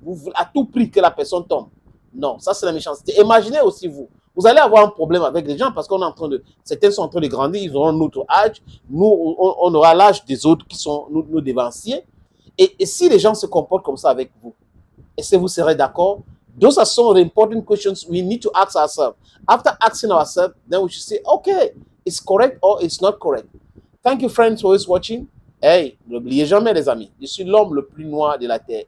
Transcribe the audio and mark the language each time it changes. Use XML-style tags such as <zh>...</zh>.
<fr>Vous voulez à tout prix que la personne tombe. Non, ça c'est la méchanceté. Imaginez aussi vous allez avoir un problème avec les gens parce qu'on est en train de, certains sont en train de grandir, ils auront notre âge, nous on aura l'âge des autres qui sont nos dévanciers. Et si les gens se comportent comme ça avec vous, est-ce que vous serez d'accord?</fr> <en>Those are some of the important questions we need to ask ourselves. After asking ourselves, then we should say, okay, it's correct or it's not correct. Thank you, friends, for always watching.</en> <fr>Hey, n'oubliez jamais, les amis, je suis l'homme le plus noir de la terre.</fr>